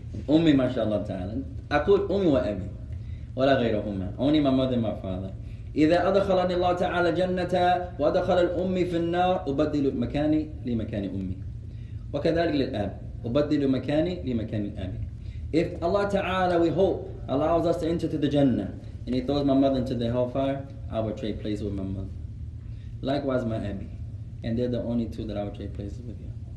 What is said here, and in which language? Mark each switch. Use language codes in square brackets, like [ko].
[ar] أمي ما شاء الله تعالى. أقول أمي وأبي ولا غيرهما. [en] Only my mother and my father. [ar] إذا أدخلني الله تعالى جنة وأدخل الأمي في النار أبدل مكاني لمكان أمي. وكذلك للأب أبدل مكاني لمكان الأب. [en] If Allah Ta'ala, we hope, allows us to enter to the Jannah and He throws my mother into the hellfire, I would trade places with my mother. Likewise my Abi. And they're the only two that I would trade places with you.